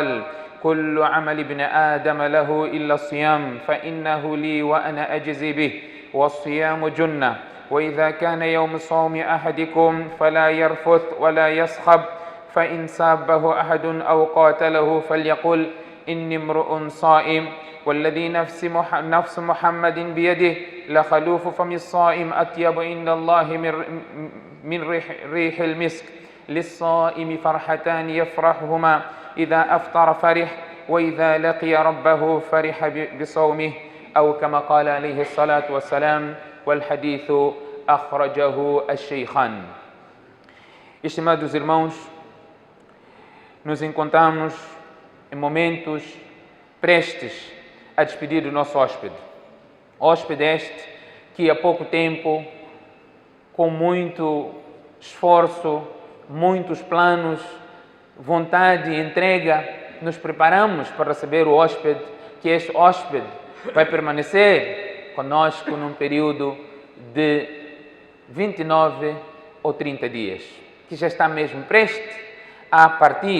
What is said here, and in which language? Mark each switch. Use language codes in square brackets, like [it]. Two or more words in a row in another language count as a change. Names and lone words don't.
[ar] كل عمل ابن آدم له إلا الصيام فإنه لي وأنا أجزي به والصيام جنة وإذا كان يوم صوم أحدكم فلا يرفث ولا يصخب فإن سابه أحد أو قاتله فليقل إني امرؤ صائم والذي نفس محمد بيده لخلوف فم الصائم أطيب عند الله من ريح المسك. للصائم فرحتان يفرحهما: إذا أفطر فرح وإذا لقي ربه فرح بصومه، أو كما قال عليه الصلاة والسلام، والحديث أخرجه الشيخان. [pt] Estimados irmãos, nos encontramos em momentos prestes a despedir do nosso hóspede. Hóspede este que há pouco tempo, com muito esforço, muitos planos, vontade e entrega, nos preparamos para receber o hóspede, que este hóspede vai permanecer conosco num período de 29 ou 30 dias, que já está mesmo prestes a partir.